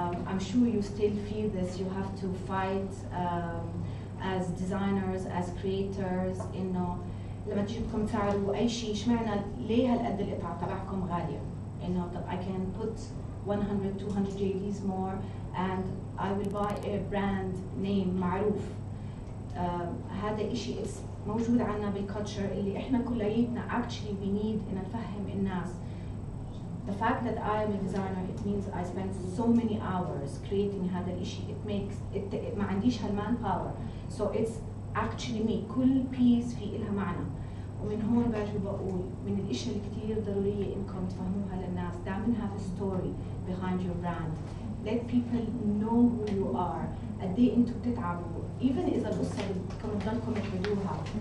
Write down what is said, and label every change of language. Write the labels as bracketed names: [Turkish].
[English] I'm sure you still feel this. You have to fight as designers, as creators [Arabic] إنه لما تجيبكم تعرضوا أي شيء اشمعنى ليه هالقد القطعة تبعكم غالية؟ إنه طب [English] I can put 100, 200 JDs more and I will buy a brand name [Arabic] معروف. هذا إشي موجود عنا بالكالتشر اللي إحنا كلياتنا [English] actually we need [Arabic] إن نفهم الناس. [English] The fact that I am a designer, it means I spend so many hours creating [Arabic] هذا الإشي. [English] It makes it [Arabic] ما عنديش [English] هالمان power. So it's actually me. [Arabic] كل piece في إلها معنى. ومن هون باجي بقول من الاشياء اللي كثير ضروريه انكم تفهموها للناس. [English] دائما have a story behind your brand. Let people know who you are. [Arabic] قد ايه انتم بتتعبوا. [English] Even [Arabic] اذا القصه بدكم تضلكم تحكوها.